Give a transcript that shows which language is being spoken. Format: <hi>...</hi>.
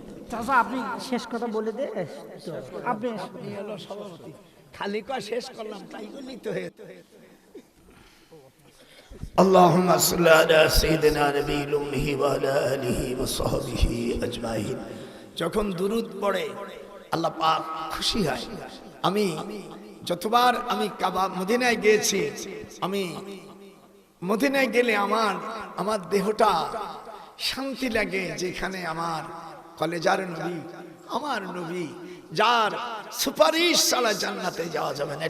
<bn>চাচা আপনি শেষ কথা বলে দে, আপনি হলো সভাপতি, খালি কা শেষ করলাম তাই বললি তো।</bn> <ar>اللهم صل على سيدنا نبي الأمه وعلى آله وصحبه أجمعين।</ar> <bn>যখন দুরূদ পড়ে আল্লাহ পাক খুশি হয়। আমি যতবার আমি কাবা মদিনায় গিয়েছি, আমি মদিনায় গেলে আমার দেহটা শান্তি লাগে, যেখানে আমার কলেজার নবী, আমার নবী যার সুপারিশ ছাড়া জান্নাতে যাওয়া যাবে না।</bn>